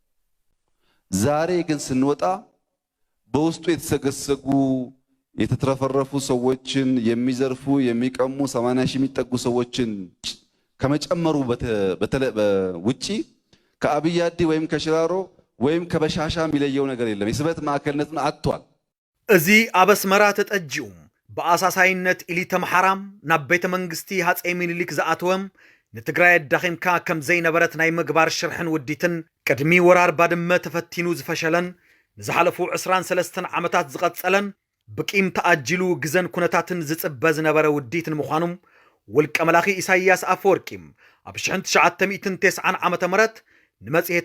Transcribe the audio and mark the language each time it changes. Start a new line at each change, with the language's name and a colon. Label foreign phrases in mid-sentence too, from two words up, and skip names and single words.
Amharic: ዛሬ ግን ስንወጣ በውስጡ የተሰገሰጉ የተትረፈረፉ ሰዎችን የሚዘርፉ የሚቀሙ 80 ሺህ የሚጠጉ ሰዎችን ከመጨመሩ ውጪ ከአብያዲ ወይም ከሽራሮ ወይም ከበሻሻ የሚለየው ነገር የለም የስበት ማዕከልነትን አጥቷል
Tigrinya: እዚ አበስመራ ተጠጂውም በአሳሳይነት ኢሊተ መሐራም ናብ ቤተ መንግስቲ ሃፄ ሚኒሊክ ዘአትወም ንትግራይ ዳኺምካ ከም ዘይነበረት ናይ ምግባር ሽርሕን ውዲትን ቅድሚ ወራር ባድመ ተፈቲኑ ዝፈሸለን ንዝሓለፉ 23 ዓመታት ዝቐጸለን ብቂም ተኣጅሉ ግዘን ኩነታትን ዝጽበ ዝነበረ ውዲትን ምዃኑም ውልቀ መላኺ ኢሳይያስ አፈወርቂም ኣብ 1990 ዓመተ ምህረት ንመጽሔት